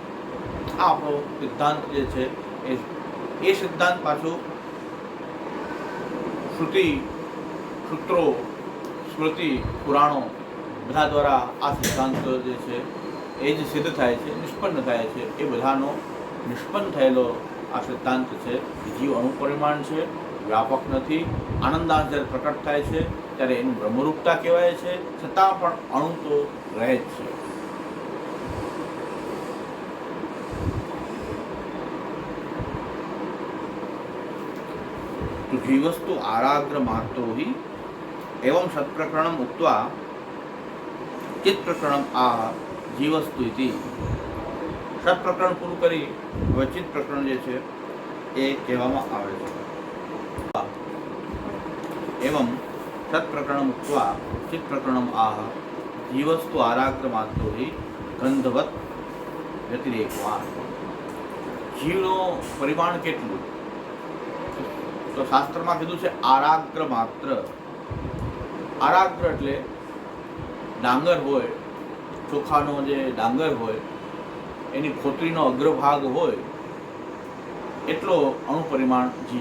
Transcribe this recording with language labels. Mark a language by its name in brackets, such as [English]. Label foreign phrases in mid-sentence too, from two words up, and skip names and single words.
[Gujarati] આ આપણો સિદ્ધાંત જે છે એ સિદ્ધાંત પાછું શ્રુતિ, સૂત્રો, સ્મૃતિ, પુરાણો બધા દ્વારા આ સિદ્ધાંત જે છે એ જ સિદ્ધ થાય છે, નિષ્પન્ન થાય છે. એ બધાનો નિષ્પન્ન થયેલો આ સિદ્ધાંત છે કે જીવ અણુપરિમાણ છે, વ્યાપક નથી. આનંદાંશ જ્યારે પ્રકટ થાય છે ત્યારે એનું બ્રહ્મરૂપતા કહેવાય છે, છતાં પણ અણુ તો રહે જ છે. [Sanskrit] तो जीवस्तु आराग्र मात्रो ही एवं सत्प्रकरणम उक्त्वा चित् प्रकरणम आह जीवस्तु इति. [Gujarati] सत्प्रकरण पूરું કરી હવે ચિત્ત પ્રકરણ જે છે એ કહેવામાં આવે છે. [Sanskrit] एवं सत्प्रकरणम उक्त्वा चित् प्रकरणम आह जीवस्तु आराग्र मात्रो ही गंधवत व्यतिरेकवान. [Gujarati] જીવનો પરિમાણ કેટલું? તો શાસ્ત્રમાં કીધું છે [Sanskrit] आराग्र मात्र. [Gujarati] આરાગ્ર એટલે ડાંગર હોય, ચોખાનો જે ડાંગર હોય એની ખોતરીનો અગ્રભાગ હોય એટલો અણુપરિમાણ જીવ.